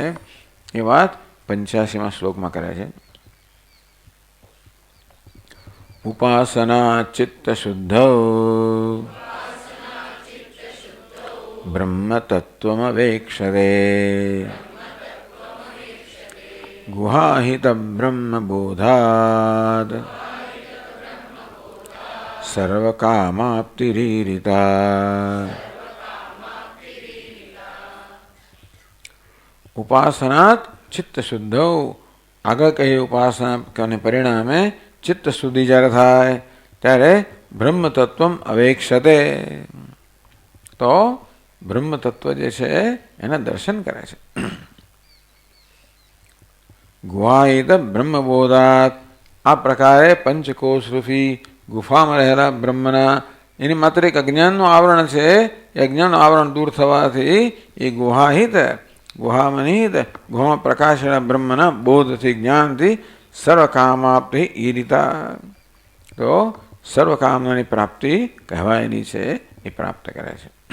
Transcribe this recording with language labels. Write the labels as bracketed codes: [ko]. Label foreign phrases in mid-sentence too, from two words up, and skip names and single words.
[gu] એ વાત 85મા શ્લોકમાં કરે છે. [sa] ઉપાસના ચિત્ત શુદ્ધ બ્રહ્મ તત્વમવેક્ષરે गुहाहित ब्रह्म बोधाद सर्वकामाप्तिरीरिता। उपासनात् चित्त शुद्धौ, [gu] આગળ કહી ઉપાસના પરિણામે ચિત્ત શુદ્ધિ જ્યારે થાય ત્યારે [sa] બ્રહ્મ તત્વમ અવેક્ષતે, [gu] તો બ્રહ્મ તત્વ જે છે એના દર્શન કરે છે. [sa] ગુહાહિત બ્રહ્મબોધાત, [gu] આ પ્રકારે પંચકોશ રૂપી ગુફામાં રહેલા બ્રહ્મના, એની માત્ર એક અજ્ઞાનનું આવરણ છે, એ અજ્ઞાનનું આવરણ દૂર થવાથી એ ગુહાહિત, ગુહામનિહિત, ગુહામાં પ્રકાશેલા બ્રહ્મના બોધથી, જ્ઞાનથી [sa] સર્વકામાપ્તિ ઈરિતા, [gu] તો સર્વકામનાની પ્રાપ્તિ કહેવાયની છે એ પ્રાપ્ત કરે છે.